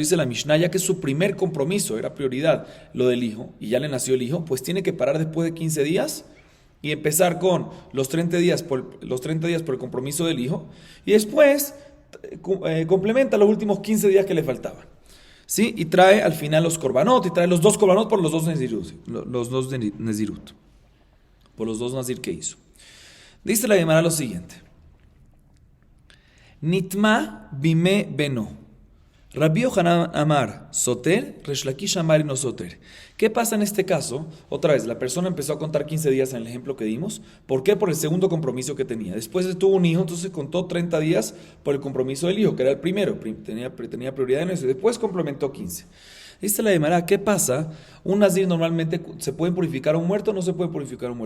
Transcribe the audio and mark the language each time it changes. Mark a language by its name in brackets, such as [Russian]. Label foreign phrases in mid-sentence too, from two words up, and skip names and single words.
[Spanish] Dice la Mishnah, ya que su primer compromiso era prioridad, lo del hijo, y ya le nació el hijo, pues tiene que parar después de 15 días y empezar con los 30 días por el compromiso del hijo, y después complementa los últimos 15 días que le faltaban. ¿Sí? Y trae al final los korbanot, y trae los dos korbanot por los dos nezirut, por los dos nazir que hizo. Dice la Gemara lo siguiente: [Hebrew] נטמא בימי בנו. Rabbi Yohanan אמר סותר, Resh Lakish אמר אינו סותר. [Spanish] ¿Qué pasa en este caso? Otra vez, la persona empezó a contar 15 días en el ejemplo que dimos. ¿Por qué? Por el segundo compromiso que tenía. Después tuvo un hijo, entonces contó 30 días por el compromiso del hijo, que era el primero. Tenía prioridad en eso. Después complementó 15. Dice la Gemara, ¿qué pasa? Un nazir normalmente se puede purificar a un muerto o no se puede purificar a un muerto.